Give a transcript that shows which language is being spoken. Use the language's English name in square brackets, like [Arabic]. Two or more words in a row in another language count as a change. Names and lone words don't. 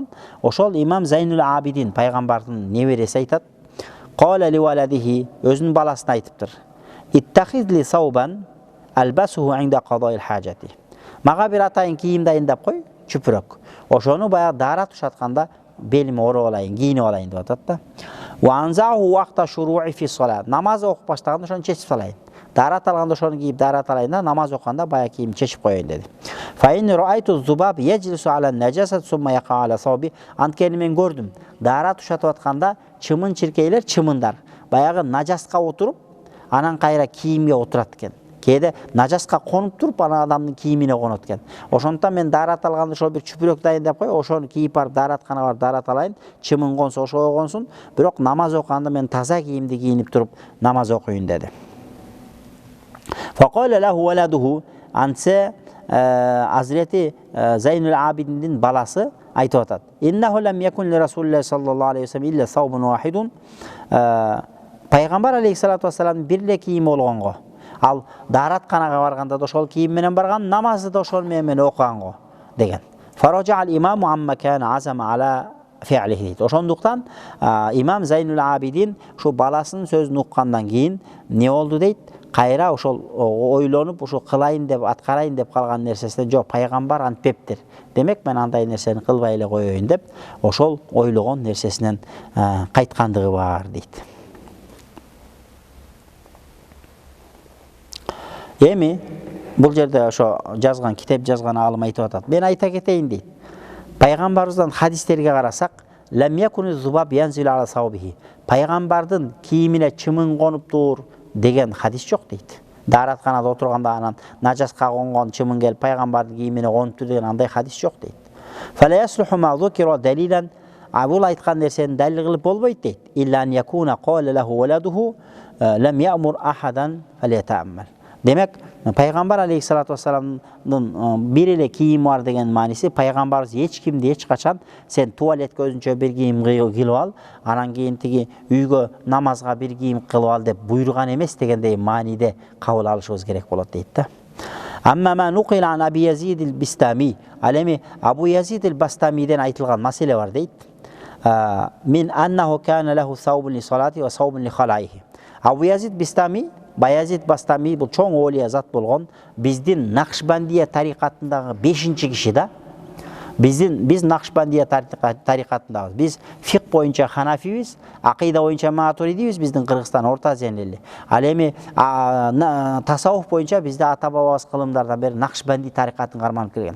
[Kyrgyz] Ошол имам Зайнул Абидин пайгамбардын небереси айтат. [Arabic] قال لولده, [Kyrgyz] өзүнүн баласына айтыптыр. [Arabic] اتخذ لي ثوبا ألبسه عند قضاء الحاجة. [Kyrgyz] Мага бир атайын кийим дайындап кой, чүпүрөк. Ошону баягы дара тушатканда белиме ороп алайын, кийинип алайын деп атат да. [Arabic] وأنزعه وقت الشروع في الصلاة. [Kyrgyz] Намаз окуп баштаганда ошону чечип салайын. Дара талганда ошону кийип дара талайын да, намаз окуганда баягы кийим чечип коеюн деди. [Arabic] فإني رأيت الذباب يجلس على النجاسة ثم يقع على الثوب. [Kyrgyz] Анткени мен көрдүм, дара тушатып атканда чымын чиркейлер, чымындар баягы нажаска отуруп, анан кайра кийимге отурат экен. Кээде нажаска конуп туруп, ана адамдын кийимине конот экен. Ошондуктан мен даарат алганда ошол бир чүпүрөк дайындап кой, ошону кийип барып дааратканага барып даарат алайын, чымын консо ошого консун, бирок намаз окуганда мен таза кийимди кийинип туруп намаз окуйун деди. [Arabic] فقال له ولده, [Kyrgyz] ансе Hazreti Зайнул Абидиндин баласы айтып атат. [Arabic] إنه لم يكن لرسول الله صلى الله عليه وسلم إلا ثوب واحد. [Kyrgyz] Пайгамбар [Arabic] عليه الصلاة والسلام [Kyrgyz] бир эле кийим болгонго. Ал дааратканага барганда да ошол кийим менен барган, намазды да ошол менен окуганго деген. [Arabic] فرجع الإمام عما كان عزم على فعله deydi. [Kyrgyz] Ошондуктан имам Зайнул Абидин ушу баласынын сөзүн уккандан кийин не болду дейт? Кайра ошол ойлонуп, ошо кылайын деп, аткарайын деп калган нерсесине жок, пайгамбар антпептир. Демек мен андай нерсени кылбай эле коеюн деп, ошол ойлогон нерсесинен кайткандыгы бар дейт. Эми бул жерде ошо жазган, китеп жазган алым айтып атат. Мен айта кетейин дейт. Пайгамбарыбыздан хадистерге карасак, [Arabic] لم يكن ذباب ينزل على ثوبه. [Kyrgyz] Пайгамбардын кийимине чымын конуптур деген хадис жок дейт. Даратканада отурганда анан нажаска конгон чымын келип пайгамбардын кийимине конуптур деген андай хадис жок дейт. [Arabic] فلا يصلح ما ذكر دليلا, [Kyrgyz] бул айткан нерсени далил кылып болбойт дейт. [Arabic] إلا أن يكون قال له ولده لم يأمر أحدا فليتأمل. [Kyrgyz] Демек, пайгамбар [Arabic] عليه الصلاة والسلام [Kyrgyz] бир эле кийими бар деген мааниси, пайгамбарыбыз эч кимди эч качан сен туалетке өзүнчө бир кийим кылып ал, анан кийин тиги үйгө намазга бир кийим кылып ал деп буйруган эмес дегендей мааниде кабыл алышыбыз керек болот дейт да. [Arabic] أما ما نقل عن أبي يزيد البسطامي, [Kyrgyz] ал эми Абу Язид ал-Бастамиден айтылган маселе бар дейт. [Arabic] من أنه كان له ثوب للصلاة وثوب لخلائه. [Kyrgyz] Абу Язид Бистами, Баязид Бастами бул чоң олия зат болгон, биздин Накшбандия тарикатындагы 5-чи киши да. Биз Накшбандия тарикатындагы, биз фик боюнча Ханафибиз, акыйда боюнча Матуридибиз, биздин Кыргызстан Орта Азияны эле. Ал эми тасаввуф боюнча бизде ата бабабыз кылымдардан бери Накшбанди тарикатын карманып келген.